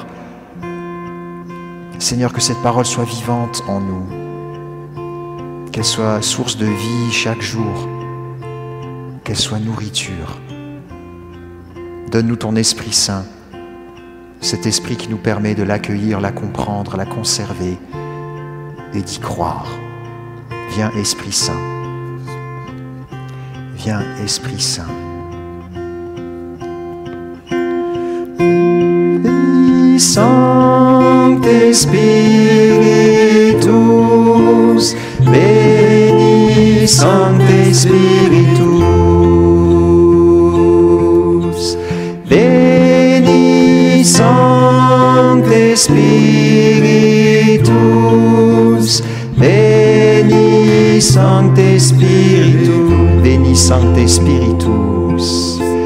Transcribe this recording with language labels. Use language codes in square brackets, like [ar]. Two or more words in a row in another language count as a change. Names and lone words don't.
[fr] Seigneur, que cette parole soit vivante en nous, qu'elle soit source de vie chaque jour, qu'elle soit nourriture. Donne-nous ton Esprit Saint, cet esprit qui nous permet de l'accueillir, la comprendre, la conserver et d'y croire. Viens Esprit Saint. Viens Esprit Saint. [la] Sancte Spiritus, Veni Sancte Spiritus, Veni Sancte Spiritus, Veni Sancte Spiritus, Veni Sancte Spiritus,